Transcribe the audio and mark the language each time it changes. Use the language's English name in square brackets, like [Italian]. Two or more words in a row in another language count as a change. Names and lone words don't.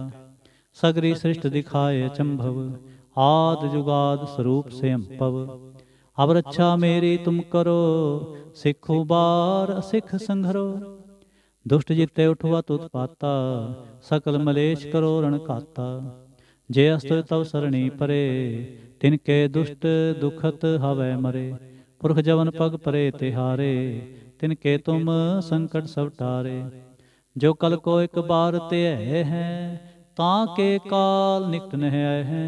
[Braj] ਸਗਰੀ ਸ੍ਰਿਸ਼ਟ ਦਿਖਾਏ ਅਚੰਭਵ, ਆਦ ਜੁਗਾਦ ਸਰੂਪ ਸਯੰਭਵ। ਅਬ ਰੱਛਾ ਮੇਰੀ ਤੁਮ ਕਰੋ, ਸਿੱਖੋ ਬਾਰ ਅਸਿੱਖ ਸੰਘਰੋ। ਦੁਸ਼ਟ ਜਿਤੇ ਉਠਵਤ ਉਤਪਾਤਾ, ਸਕਲ ਮਲੇਸ਼ ਕਰੋ ਰਣ ਘਾਤਾ। जे अस्त तव सरणी परे, तिनके दुष्ट दुखत हवै मरे। पुरख जवन पग परे तिहारे, तिनके तुम संकट सब टारे। जो कल को एक बार ते हैं, ताके काल निकट नह आए हैं।